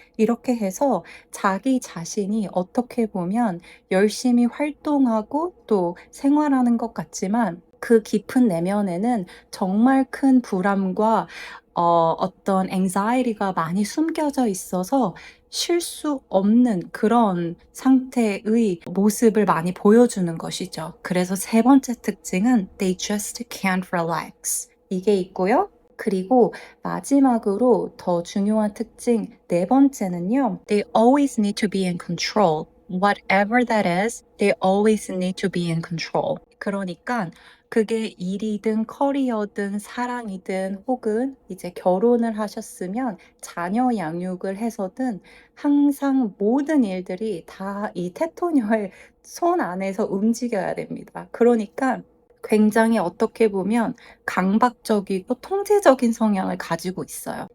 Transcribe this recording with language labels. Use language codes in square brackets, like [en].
[ko] 이렇게 해서 자기 자신이 어떻게 보면 열심히 활동하고 또 생활하는 것 같지만 그 깊은 내면에는 정말 큰 불안과 어떤 anxiety가 많이 숨겨져 있어서 쉴 수 없는 그런 상태의 모습을 많이 보여주는 것이죠. 그래서 세 번째 특징은 [en] they just can't relax. [ko] 이게 있고요. 그리고 마지막으로 더 중요한 특징 네 번째는요. [en] They always need to be in control. Whatever that is, they always need to be in control. [ko] 그러니까 그게 일이든 커리어든 사랑이든 혹은 이제 결혼을 하셨으면 자녀 양육을 해서든 항상 모든 일들이 다 이 테토녀의 손 안에서 움직여야 됩니다. 그러니까 굉장히 어떻게 보면 강박적이고 통제적인 성향을 가지고 있어요.